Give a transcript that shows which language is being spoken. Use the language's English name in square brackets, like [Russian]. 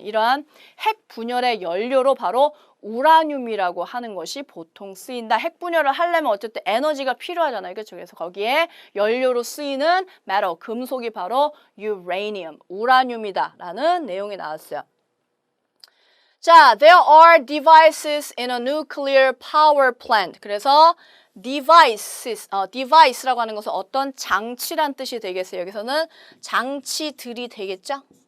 [Korean] 이러한 핵 분열의 연료로 바로 우라늄이라고 하는 것이 보통 쓰인다. 핵 분열을 하려면 어쨌든 에너지가 필요하잖아요. 그렇죠? 그래서 거기에 연료로 쓰이는 metal, 금속이 바로 uranium, 우라늄이다 라는 내용이 나왔어요. [English] 자, there are devices in a nuclear power plant. [Korean] 그래서 device라고 하는 것은 어떤 장치란 뜻이 되겠어요. 여기서는 장치들이 되겠죠?